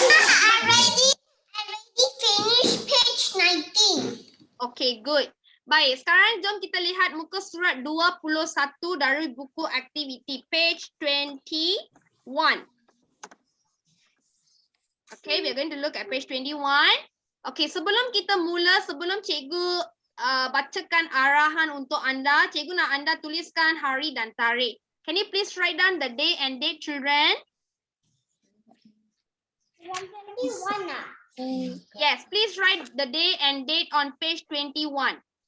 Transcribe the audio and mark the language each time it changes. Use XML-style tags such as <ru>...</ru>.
<en>I already finished page 19. Okay, good.</en> <ms>Baik, sekarang jom kita lihat muka surat 21 dari buku activity, page 21.</ms> <en>Okay, we're going to look at page 21.</en> <ms>Okay, sebelum kita mula, sebelum cikgu bacakan arahan untuk anda, cikgu nak anda tuliskan hari dan tarikh.</ms> <en>Can you please write down the day and date, children? 21 now. Yes, please write the day and date on page 21.</en>